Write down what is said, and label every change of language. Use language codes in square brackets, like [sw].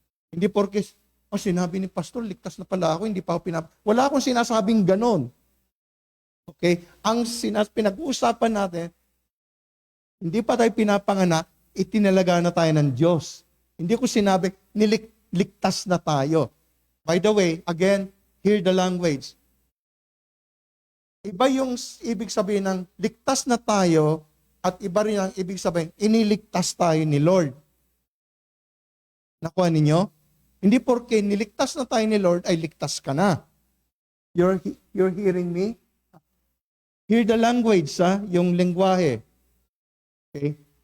[tl] Hindi porke, sinabi ni pastor, ligtas na pala ako, hindi pa ako wala akong sinasabing ganon. Okay? Ang pinag-uusapan natin, hindi pa tayo pinapanganak, itinalaga na tayo ng Diyos. Hindi ko sinabi, ligtas na tayo. [en] By the way, again, hear the language. [tl] Iba yung ibig sabihin ng ligtas na tayo at iba rin ang ibig sabihin, iniligtas tayo ni Lord. Nakuha ninyo? Hindi porke niligtas na tayo ni Lord ay ligtas ka na. [en] You're hearing me? Hear the language, [tl] yung lengguwahe. [en] Okay?